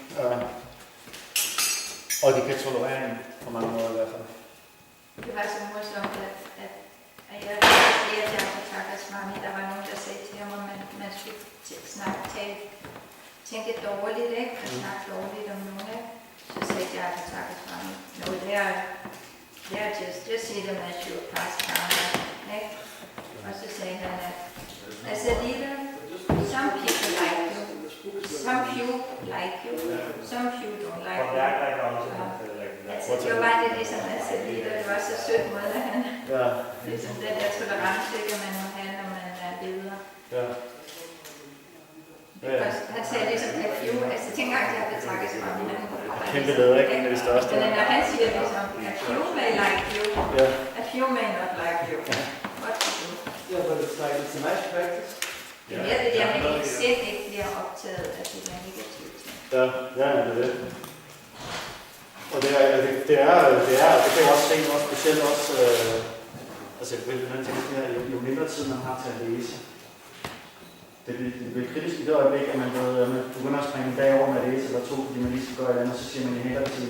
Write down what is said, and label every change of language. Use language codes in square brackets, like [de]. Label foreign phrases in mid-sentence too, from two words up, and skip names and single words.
[da] Og de kan tolerere en på mange måder i hvert fald. Det var så morsomt, at jeg havde flere til at takke Swami. Der var nogen, der sagde til ham, at man skulle tænke dårligt, ikke? Og snakke dårligt om nogen, ikke? Så sagde jeg til takke Swami, [en] no, they're just see them as your pastime, [da] ikke? Og så sagde han, at [en] as a leader, some people like you, some few like you, some few don't like you. [da] Altså, det var bare det, ligesom at se lige, det var så sødt måde, at han ligesom den der tolerance, man må have, når man er leder. Ja. Han sagde ligesom, at few, altså tænk engang, at jeg blev takket så meget, men kæmpe leder, ikke? Det er det største. Men når han siger ligesom, at [en] few may like you, a few may not like you, what to do? Yeah, but it's like, it's a nice practice. [da] Det er det der, man ikke selv ikke bliver optaget af det der negative ting. Ja, det er det. Og det kan jeg også se, også specielt også, altså jo mindre tid man har til at læse. Det bliver kritisk i det øjeblik, at man begynder at springe en dag over med at læse, eller 2, fordi man lige skal gøre et andet, så siger man i hænder timer.